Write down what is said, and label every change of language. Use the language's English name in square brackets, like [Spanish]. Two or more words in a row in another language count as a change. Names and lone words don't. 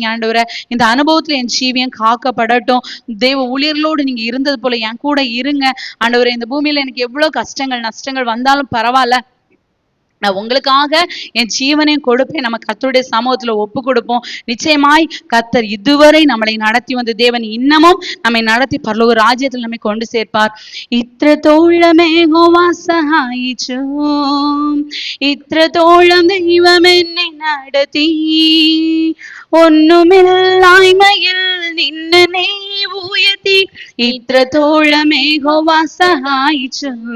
[Tamil] ஆண்டவரே இந்த அனுபவத்துல என் ஜீவியம் காக்கப்படட்டும். தேவ ஊழியர்களோடு நீங்க இருந்தது போல என் கூட இருங்க. ஆண்டவரே இந்த பூமியில எனக்கு எவ்வளவு கஷ்டங்கள் நஷ்டங்கள் வந்தாலும் பரவாயில்ல, நான் உங்களுக்காக என் ஜீவனையும் கொடுப்பேன். நம்ம கர்த்தருடைய சமூகத்துல ஒப்பு கொடுப்போம். நிச்சயமாய் கர்த்தர் இதுவரை நம்மளை நடத்தி வந்த தேவன் இன்னமும் நம்மை நடத்தி பரலோக ராஜ்யத்தில் நம்மை கொண்டு சேர்ப்பார். [Malayalam] ഇത്രത്തോളം യഹോവ സഹായിച്ചു, ഇത്രത്തോളം ദൈവം എന്നെ നടത്തി, ഒന്നുമില്ലായ്മയിൽ നിന്നെ ഉയർത്തി ഇത്രത്തോളം യഹോവ സഹായിച്ചു.